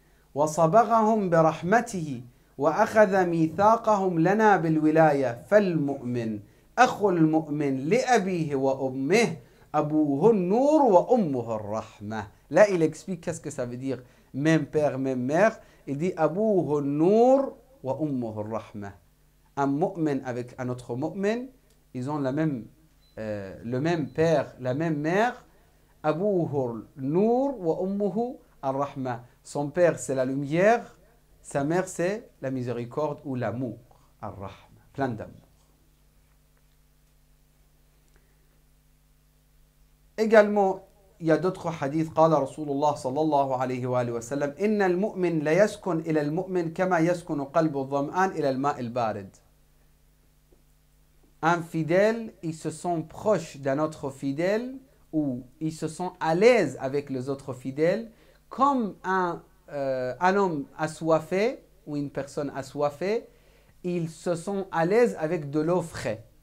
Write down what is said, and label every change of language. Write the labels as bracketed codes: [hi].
[ar] وصبغهم برحمته وأخذ ميثاقهم لنا بالولاية فالمؤمن أخو المؤمن لأبيه وأمه أبوه النور وأمه الرحمة. [fr] Là, il explique qu'est-ce que ça veut dire même père, même mère. Il dit [ar] أبوه النور وأمه الرحمة. [fr] Un mu'min avec un autre mu'min, ils ont le même père, la même mère. [ar] أبوه النور وأمه الرحمة. [fr] Son père, c'est la lumière. Sa mère, c'est la miséricorde ou l'amour. Ar-Rahma, plein d'amour. Également, il y a d'autres hadiths. [ar] قال رسول الله صلى الله عليه وآله وسلم إن المؤمن لا يسكن إلى المؤمن كما يسكن قلب الظمآن إلى الماء البارد. [fr] Un fidèle, il se sent proche d'un autre fidèle où ils se sentent à l'aise avec les autres fidèles, comme un homme assoiffé ou une personne assoiffée, ils se sentent à l'aise avec de l'eau fraîche.